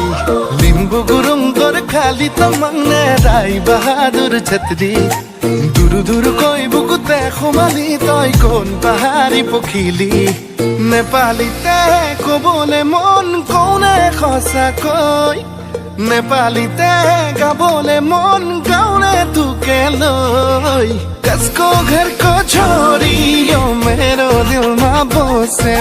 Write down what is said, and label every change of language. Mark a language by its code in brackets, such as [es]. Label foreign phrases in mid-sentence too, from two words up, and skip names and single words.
[as] লিম্বু গুৰুংকৰ খালি তমংনে ৰায় বাহাদুৰ ছত্ৰী দুৰু কৈ বুকুতে সোমালি তই কোন পাহাৰী পখিলি। নেপালীতে কবলে মন কওনে সঁচাকৈ, নেপালীতে গাবলে মন গাওনে তোকে লৈ। [ne] कसको घर को छोरी यो मेरो दिलमा बसे।